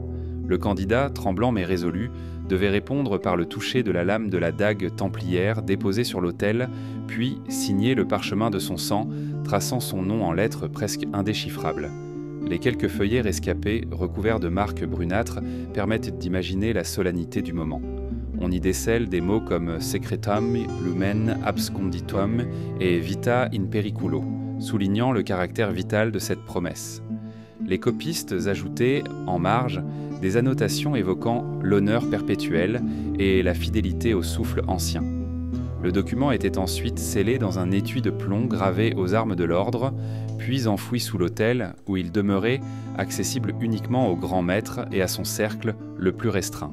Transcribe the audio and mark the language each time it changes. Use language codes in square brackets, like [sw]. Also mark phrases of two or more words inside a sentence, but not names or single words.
[fr] Le candidat, tremblant mais résolu, devait répondre par le toucher de la lame de la dague templière déposée sur l'autel, puis signer le parchemin de son sang, traçant son nom en lettres presque indéchiffrables. Les quelques feuillets rescapés, recouverts de marques brunâtres, permettent d'imaginer la solennité du moment. On y décèle des mots comme « [la] secretam lumen absconditum [fr] » et « [la] vita in periculo », [fr] soulignant le caractère vital de cette promesse. Les copistes ajoutaient, en marge, des annotations évoquant l'honneur perpétuel et la fidélité au souffle ancien. Le document était ensuite scellé dans un étui de plomb gravé aux armes de l'ordre, puis enfoui sous l'autel, où il demeurait accessible uniquement au grand maître et à son cercle le plus restreint.